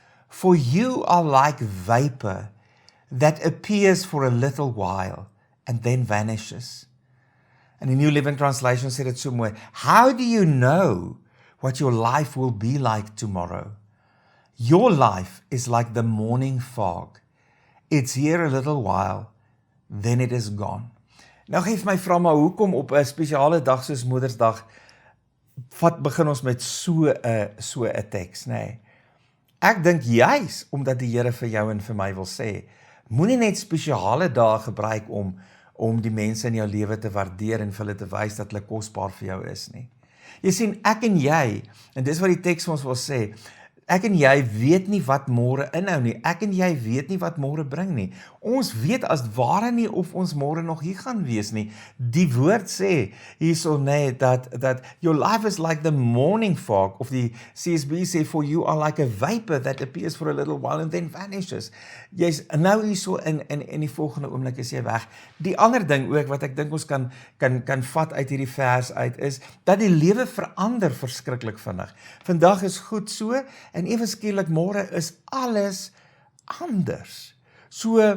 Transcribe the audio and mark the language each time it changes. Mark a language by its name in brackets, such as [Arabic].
[English] For you are like vapor that appears for a little while and then vanishes. And the New Living Translation [Afrikaans] sê dit so mooi. [English] How do you know what your life will be like tomorrow? Your life is like the morning fog. It's here a little while, then it is gone. [Afrikaans] Nou geef my vra maar hoekom op 'n spesiale dag soos Moedersdag begin ons met so 'n teks, nee. Ek dink juis omdat die Here vir jou en vir my wil sê, moenie net spesiale dae gebruik om die mense in jou lewe te waardeer en vir hulle te wys dat hulle kosbaar vir jou is nie. Jy sien, ek en jy, en dis wat die teks vir ons wil sê, ek en jy weet nie wat môre inhou nie. Ek en jy weet nie wat môre bring nie. Ons weet as ware nie of ons môre nog hier gaan wees nie. Die woord sê hierso nee, dat [English] your life is like the morning fog, [Afrikaans] of die CSB sê, [English] for you are like a vapor that appears for a little while and then vanishes. [Afrikaans] Jy's nou hierso in die volgende oomblik is jy weg. Die ander ding ook wat ek dink ons kan vat uit hierdie vers uit is, dat die lewe verander verskriklik vinnig. Vandag is goed so, en ewe skielik môre is alles anders. So,